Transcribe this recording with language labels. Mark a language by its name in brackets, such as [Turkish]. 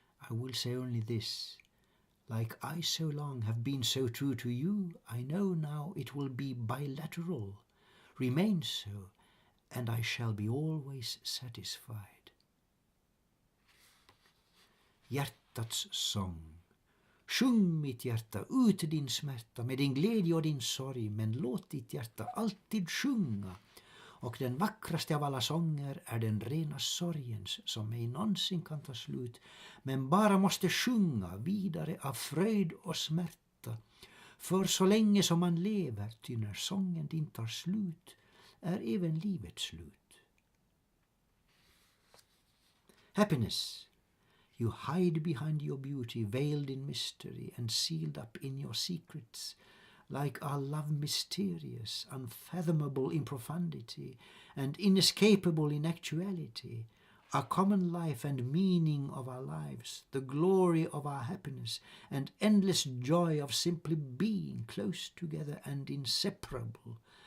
[English] I will say only this, like I so long have been so true to you, I know now it will be bilateral, remain so, and I shall be always satisfied. [Swedish] Hjärtats sång. Sjung mitt hjärta ut din smärta med din glädje och din sorg, men låt ditt hjärta alltid sjunga och den vackraste av alla sånger är den rena sorgens som ej någonsin kan ta slut, men bara måste sjunga vidare av fröjd och smärta. För så länge som man lever, ty när sången din tar slut, är även livet slut. [English] Happiness, you hide behind your beauty, veiled in mystery and sealed up in your secrets, like our love mysterious, unfathomable in profundity, and inescapable in actuality, our common life and meaning of our lives, the glory of our happiness, and endless joy of simply being close together and inseparable.